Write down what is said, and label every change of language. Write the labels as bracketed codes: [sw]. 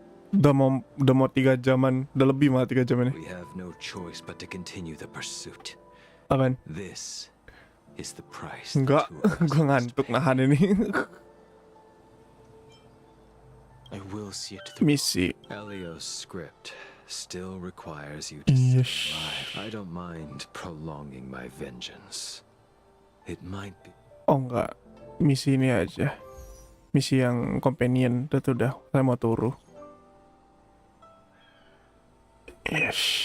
[id] Udah mau 3 jaman, udah lebih malah 3 jam ini. [en] We have no choice but to continue the pursuit. [id] Apaan? [en] This is the price. [id] Enggak, gue ngantuk nahan ini. [en] I will see it through. [id] Misi. [en] Elio's script still requires you to stay alive. I don't mind prolonging my vengeance. It might be. [id] Oh enggak, misi ini aja. Misi yang companion, udah, saya mau turu. [en] Yes.